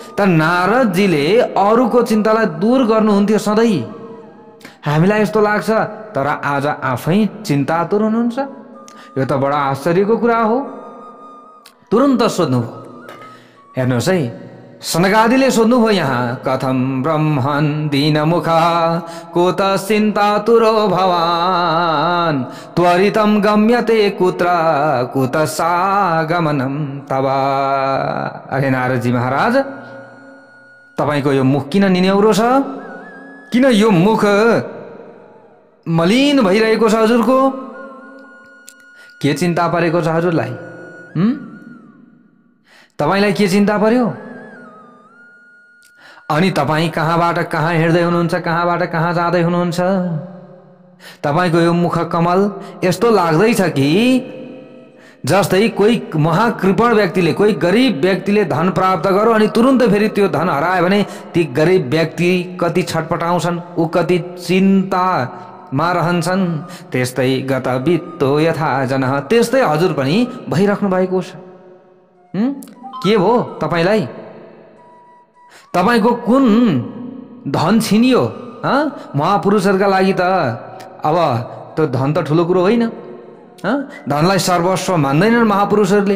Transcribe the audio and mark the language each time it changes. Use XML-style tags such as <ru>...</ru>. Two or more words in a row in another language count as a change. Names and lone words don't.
<ne>त नारदजीले अरूको चिन्तालाई दूर गर्नुहुन्थ्यो सधैँ। हामीलाई यस्तो लाग्छ, तर आज आफै चिन्तातुर हुनुहुन्छ। यो त बडा आश्चर्यको कुरा हो। तुरन्त सोध्नुभयो। हेर्नुहोस् है, सनकादिले सोध्नुभयो यहाँ,</ne> <sa>कथम ब्रह्मन् दीनमुखः कुत चिन्तातुरो भवान् त्वरितं गम्यते कुत्र कुत सागमनं तव।</sa> <ne>अरे नारदजी महाराज, तपाईको यो मुख किन निन्यौरो छ? किन यो मुख मलिन भइरहेको छ हजुरको? के चिन्ता परेको छ हजुरलाई? तपाईलाई के चिन्ता पर्यो? अनि तपाईं कहाँबाट कहाँ हिँड्दै हुनुहुन्छ, कहाँबाट कहाँ जाँदै हुनुहुन्छ? तपाईको यो मुख कमल यस्तो लाग्दैछ कि जस्तै कोही महाकृपण व्यक्तिले, कोही गरिब व्यक्तिले धन प्राप्त गर्यो अनि तुरुन्तै फेरि त्यो धन हरायो भने ती गरिब व्यक्ति कति छटपटाउँछन्, ऊ कति चिन्तामा रहन्छन्।</ne> <sa>त्यस्तै गत वित्तो यथा जनः,</sa> <ne>त्यस्तै हजुर पनि भइराख्नु भएको छ। के भो तपाईलाई? तपाईको कुन धन छिनियो? महापुरुषहरूका लागि त अब त्यो धन त ठुलो कुरो होइन। धनलाई सर्वस्व मान्दैनन् महापुरुषहरूले।</ne>